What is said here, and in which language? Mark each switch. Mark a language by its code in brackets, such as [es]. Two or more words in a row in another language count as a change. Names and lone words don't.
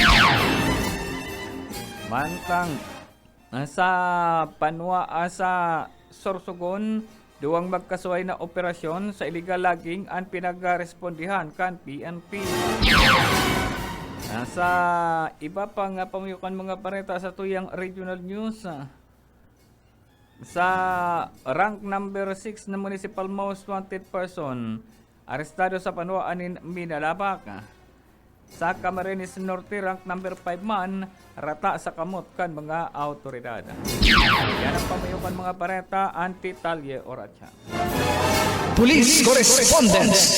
[bik] Mantang sa panwa sa Sorsogon, duwang magkasuway na operasyon sa illegal logging ang pinag-respondihan kan PNP. Sa iba pang pamayukan mga pareta sa tuyang regional news, sa rank number 6 na [en] municipal most wanted person, [bik] arestado sa panwaan ni Minalabak. Sa Camarines Norte, rank number 5 man, rata sa kamot kan mga autoridad. Yan ang pamayukan mga pareta, anti-talye oratsa. [en] Police Correspondent.